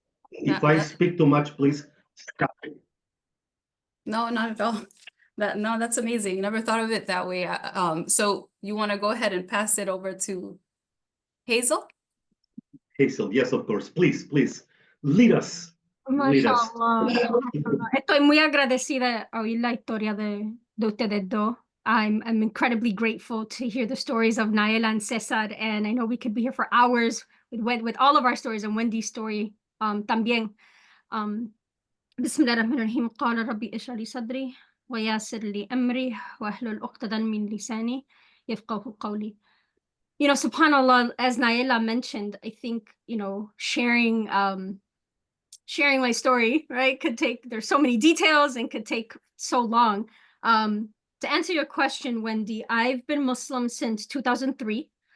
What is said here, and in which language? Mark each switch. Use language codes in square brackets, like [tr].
[en] If I speak too much, please stop me. No, not at all. That's amazing. Never thought of it that way. So you want to go ahead and pass it over to Hazel? Hazel, yes, of course. Please, lead us. [es] Mashallah. Estoy muy agradecida a oír la historia de ustedes dos. [en] I'm incredibly grateful to hear the stories of Naila and Cesar, and I know we could be here for hours with all of our stories and Wendy's story [es] también. [ar] بسم الله الرحمن الرحيم قال ربي اشرح لي صدري ويسر لي أمري واحلل عقدة من لساني يفقهوا قولي. [en] You know, subhanAllah, as Naila mentioned, I think, you know, sharing my story, right, there's so many details and could take so long. To answer your question, Wendy, I've been Muslim since 2003.